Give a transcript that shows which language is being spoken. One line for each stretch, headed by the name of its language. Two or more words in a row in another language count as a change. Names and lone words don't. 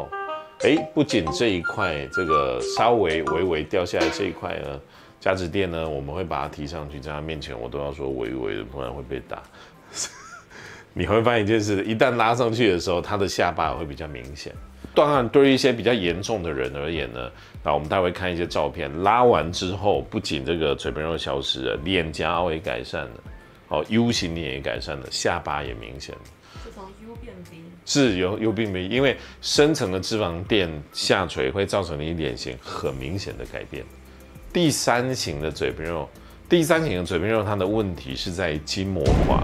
Chinese: 不僅這一塊這個稍微微掉下來這一塊呢，甲脂墊呢，我們會把它提上去，在他面前我都要說微的，不然會被打。你會發現一件事，一旦拉上去的時候，他的下巴會比較明顯。當然，對於一些比較嚴重的人而言呢，那我們待會看一些照片，拉完之後，不僅這個嘴邊肉消失了，臉頰凹也改善了，U 型臉也改善了，下巴也明顯了。從 U 變 V 是有并没，因為深層的脂肪墊下垂會造成你臉型很明顯的改變。第三型的嘴邊肉它的問題是在筋膜化。